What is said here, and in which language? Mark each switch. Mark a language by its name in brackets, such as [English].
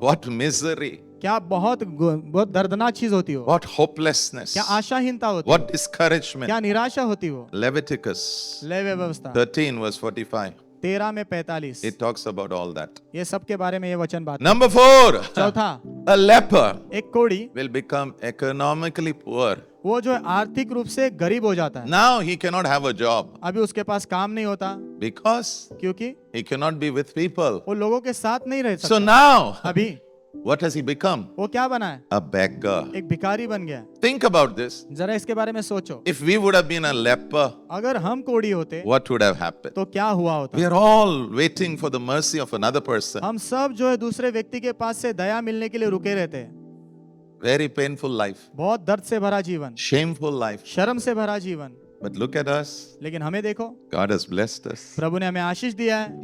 [English] what misery, [Hindi] क्या बहुत दर्दनाक चीज होती हो, [English] what hopelessness, [Hindi] क्या आशाहीनता होती, [English] what discouragement. [Hindi] क्या निराशा होती हो। [English] Leviticus [Hindi] लेवी व्यवस्था [English] 13 verse 45. [Hindi] 13 में 45 [English] It talks about all that. [Hindi] ये सब के बारे में ये वचन बात। [English] Number 4, [Hindi] चौथा, [English] a leper [Hindi] एक कोढ़ी [English] will become economically poor. [Hindi] वो जो है आर्थिक रूप से गरीब हो जाता है। [English] Now he cannot have a job [Hindi] अभी उसके पास काम नहीं होता, [English] because [Hindi] क्योंकि [English] he cannot be with people. [Hindi] वो लोगों के साथ नहीं रह [English] So [Hindi] सकता। [English] now, [Hindi] अभी [English] what has he become? [Hindi] वो क्या बना है? [English] A beggar. [Hindi] एक भिखारी बन गया है। [English] Think about this. [Hindi] जरा इसके बारे में सोचो, [English] If we would have been a leper, [Hindi] अगर हम कोढ़ी होते [English] what would have happened? [Hindi] तो क्या हुआ होता? [English] We are all waiting for the mercy of another person. [Hindi] हम सब जो है दूसरे व्यक्ति के पास से दया मिलने के लिए रुके रहते हैं। [English] Very painful life, [Hindi] बहुत दर्द से भरा जीवन, [English] shameful life. [Hindi] शर्म से भरा जीवन। [English] But look at us. [Hindi] लेकिन हमें देखो, [English] God has blessed us. [Hindi] प्रभु ने हमें आशीष दिया है।